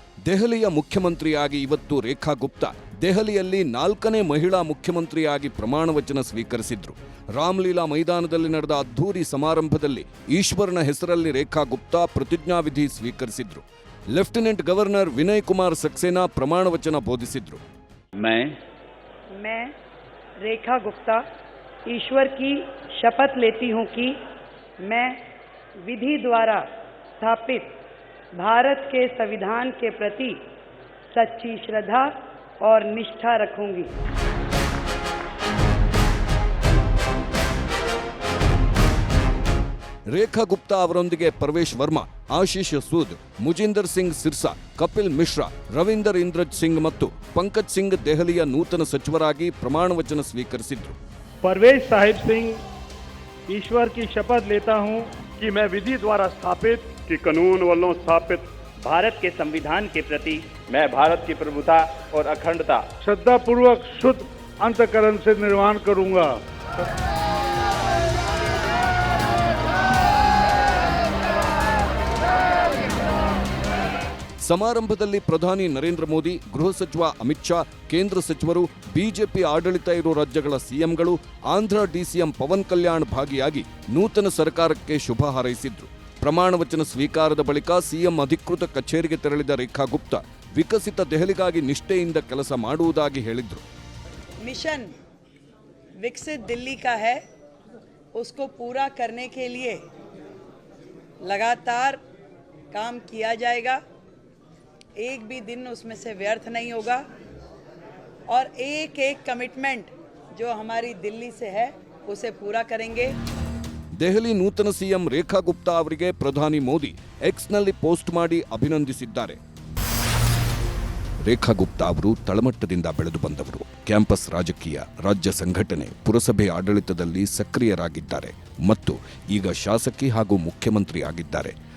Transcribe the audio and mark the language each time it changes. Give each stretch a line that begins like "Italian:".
Kannada: ದೆಹಲಿಯ ಮುಖ್ಯಮಂತ್ರಿಯಾಗಿ ಇವತ್ತು ರೇಖಾ ಗುಪ್ತಾ ದೆಹಲಿಯಲ್ಲಿ 4ನೇ ಮಹಿಳಾ ಮುಖ್ಯಮಂತ್ರಿಯಾಗಿ ಪ್ರಮಾಣ ವಚನ ಸ್ವೀಕರಿಸಿದ್ರು. ರಾಮಲೀಲಾ ಮೈದಾನದಲ್ಲಿ ನಡೆದ ಅದ್ಧೂರಿ ಸಮಾರಂಭದಲ್ಲಿ ಈಶ್ವರನ ಹೆಸರಲ್ಲಿ ರೇಖಾ ಗುಪ್ತಾ ಪ್ರತಿಜ್ಞಾವಿಧಿ ಸ್ವೀಕರಿಸಿದ್ರು. ಲೆಫ್ಟಿನೆಂಟ್ ಗವರ್ನರ್ ವಿನಯ್ ಕುಮಾರ್ ಸಕ್ಸೇನಾ ಪ್ರಮಾಣ ವಚನ ಬೋಧಿಸಿದ್ರು.
Hindi: मैं रेखा गुप्ता ईश्वर की शपथ लेती हूं कि मैं विधि द्वारा स्थापित भारत के संविधान के प्रति सच्ची श्रद्धा और निष्ठा रखूंगी.
Kannada: ರೇಖಾ ಗುಪ್ತಾ ಅವರೊಂದಿಗೆ ಪರ್ವೇಶ್ ವರ್ಮಾ, ಆಶೀಶ್ ಸೂದ್, ಮುಜಿಂದರ್ ಸಿಂಗ್ ಸಿರ್ಸಾ, ಕಪಿಲ್ ಮಿಶ್ರಾ, ರವೀಂದರ್ ಇಂದ್ರಜ್ ಸಿಂಗ್ ಮತ್ತು ಪಂಕಜ್ ಸಿಂಗ್ ದೆಹಲಿಯ ನೂತನ ಸಚಿವರಾಗಿ ಪ್ರಮಾಣ ವಚನ ಸ್ವೀಕರಿಸಿದ್ರು.
Hindi: परवेश साहिब सिंह ईश्वर की शपथ लेता हूं कि मैं विधि द्वारा स्थापित कि कानून वालों स्थापित भारत के संविधान के प्रति मैं भारत की प्रभुता और अखंडता श्रद्धा पूर्वक शुद्ध अंतःकरण से निर्माण करूंगा.
Kannada: ಸಮಾರಂಭದಲ್ಲಿ ಪ್ರಧಾನಿ ನರೇಂದ್ರ ಮೋದಿ, ಗೃಹ ಸಚಿವ ಅಮಿತ್ ಶಾ, ಕೇಂದ್ರ ಸಚಿವರು, ಬಿಜೆಪಿ ಆಡಳಿತ ಇರೋ ರಾಜ್ಯಗಳ ಸಿಎಂಗಳು, ಆಂಧ್ರ ಡಿಸಿಎಂ ಪವನ್ ಕಲ್ಯಾಣ್ ಭಾಗಿಯಾಗಿ ನೂತನ ಸರ್ಕಾರಕ್ಕೆ ಶುಭ ಹಾರೈಸಿದ್ರು. ಪ್ರಮಾಣ ವಚನ ಸ್ವೀಕಾರದ ಬಳಿಕ ಸಿಎಂ ಅಧಿಕೃತ ಕಚೇರಿಗೆ ತೆರಳಿದ ರೇಖಾ ಗುಪ್ತಾ ವಿಕಸಿತ ದೆಹಲಿಗಾಗಿ ನಿಷ್ಠೆಯಿಂದ ಕೆಲಸ ಮಾಡುವುದಾಗಿ ಹೇಳಿದ್ರು.
Hindi: मिशन विकसित दिल्ली का है, उसको पूरा करने के लिए लगातार काम किया जाएगा. एक भी दिन उसमें से व्यर्थ नहीं होगा और एक एक कमिटमेंट जो हमारी दिल्ली से है उसे पूरा करेंगे.
Kannada: ದೆಹಲಿ ನೂತನ ಸಿಎಂ ರೇಖಾ ಗುಪ್ತಾ ಅವರಿಗೆ ಪ್ರಧಾನಿ ಮೋದಿ ಎಕ್ಸ್ನಲ್ಲಿ ಪೋಸ್ಟ್ ಮಾಡಿ ಅಭಿನಂದಿಸಿದ್ದಾರೆ. ರೇಖಾ ಗುಪ್ತಾ ಅವರು ತಳಮಟ್ಟದಿಂದ ಬೆಳೆದು ಬಂದವರು. ಕ್ಯಾಂಪಸ್ ರಾಜಕೀಯ, ರಾಜ್ಯ ಸಂಘಟನೆ, ಪುರಸಭೆ ಆಡಳಿತದಲ್ಲಿ ಸಕ್ರಿಯರಾಗಿದ್ದಾರೆ ಮತ್ತು ಈಗ ಶಾಸಕಿ ಹಾಗೂ ಮುಖ್ಯಮಂತ್ರಿ ಆಗಿದ್ದಾರೆ.